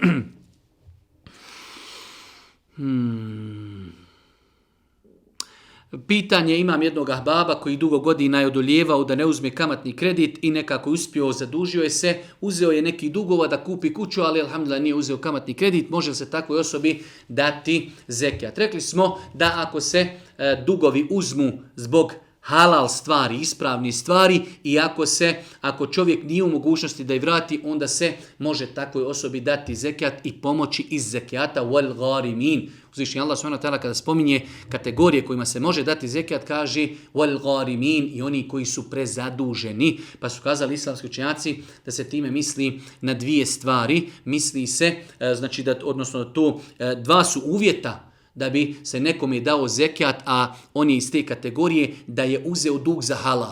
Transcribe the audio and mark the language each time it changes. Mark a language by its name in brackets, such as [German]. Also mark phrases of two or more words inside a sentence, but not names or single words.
[Bosnian] Pitanje, imam jednog ahbaba koji dugo godina je odoljevao da ne uzme kamatni kredit i nekako uspio, zadužio je se, uzeo je neki dugova da kupi kuću, ali alhamdulillah nije uzeo kamatni kredit, može li se takvoj osobi dati zekijat? Rekli smo da ako se dugovi uzmu zbog halal stvari, ispravni stvari i ako čovjek nije u mogućnosti da ih vrati, onda se može takvoj osobi dati zekijat i pomoći iz zekijata [Arabic] والغارمين. [Bosnian] Uzvišeni Allah [Arabic] سبحانه وتعالى [Bosnian] kada spominje kategorije kojima se može dati zekijat kaže [Arabic] والغارمين [Bosnian] i oni koji su prezaduženi. Pa su kazali islamski učenjaci da se time misli na dvije stvari. Misli se, znači da, odnosno to dva su uvjeta da bi se nekome dao zekijat, a on je iz te kategorije da je uzeo dug za halal.